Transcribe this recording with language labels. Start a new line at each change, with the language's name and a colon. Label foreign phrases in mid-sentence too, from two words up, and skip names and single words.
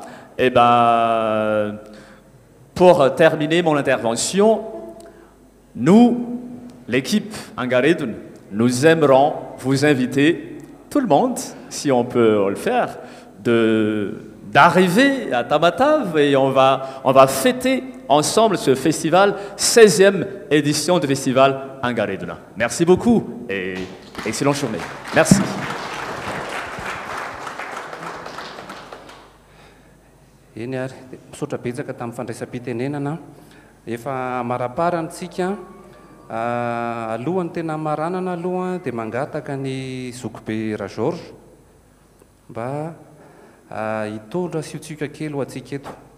French: Et ben, pour terminer mon intervention, nous, l'équipe Angaredun, nous aimerons vous inviter, tout le monde, si on peut le faire, d'arriver à Tamatave et on va fêter ensemble ce festival, 16e édition du festival Angareduna. Merci beaucoup et excellente journée. Merci.
Malagasy: Eny ary misaotra betsaka tamin'ny fandraisam-pitenenana efa maraparantsika alohan'ny tena maranana aloha dia mangataka ny Zokobe Rajorge mba hitondra siotsika kely ho antsika eto.